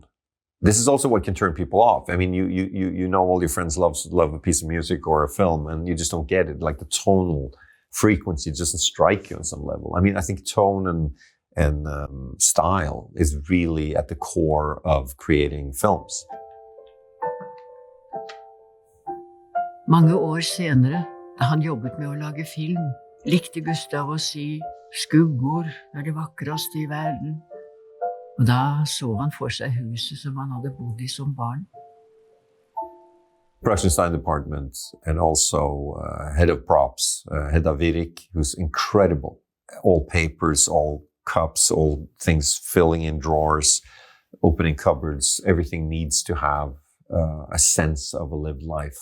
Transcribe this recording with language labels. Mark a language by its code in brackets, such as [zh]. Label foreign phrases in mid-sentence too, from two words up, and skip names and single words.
[en] This is also what can turn people off. I mean, you know all your friends love a piece of music or a film, and you just don't get it. Like the tonal frequency doesn't strike you on some level. I mean, I think tone and style is really at the core of creating films. [no] Mange år senere, da han jobbet med å lage film, likte Gustav å si «Skuggor er det vakreste i verden». Og da så han for seg huset som han hadde bodd i som barn. [en] Production design department and also head of props, Hedda Virik, who's incredible. All papers, all cups, all things filling in drawers, opening cupboards, everything needs to have a sense of a lived life.